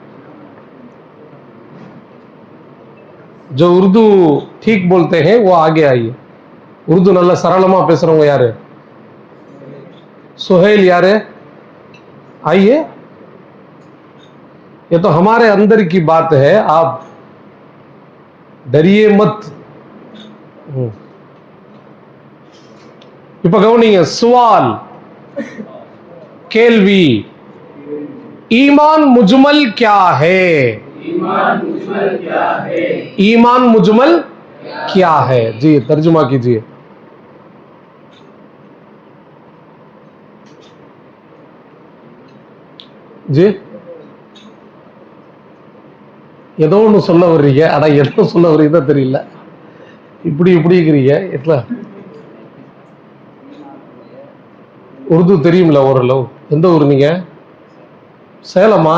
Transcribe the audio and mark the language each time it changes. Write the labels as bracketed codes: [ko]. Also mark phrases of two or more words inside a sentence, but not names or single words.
[hi] जो उर्दू ठीक बोलते हैं वो आगे आइए. [ta] உருது நல்லா சரளமா பேசுறவங்க யாரு? सुहेल [hi] यारे आइए. ये तो हमारे अंदर की बात है, आप डरिए मत. [ta] இப்ப கவனிங்க. சுவால், கேள்வி. [hi] ईमान मुजमल क्या है? ईमान मुजमल क्या है? ईमान मुजमल क्या है? जी तर्जुमा कीजिए. [ta] जी ஏதோ ஒன்று சொல்ல வர்றீங்க, ஆனா என்ன சொல்ல வர்றீங்க தெரியல. இப்படி இருக்கிறீங்க. எட்ல உருது தெரியும்ல ஓரளவு? எந்த ஊர் நீங்க? சேலமா?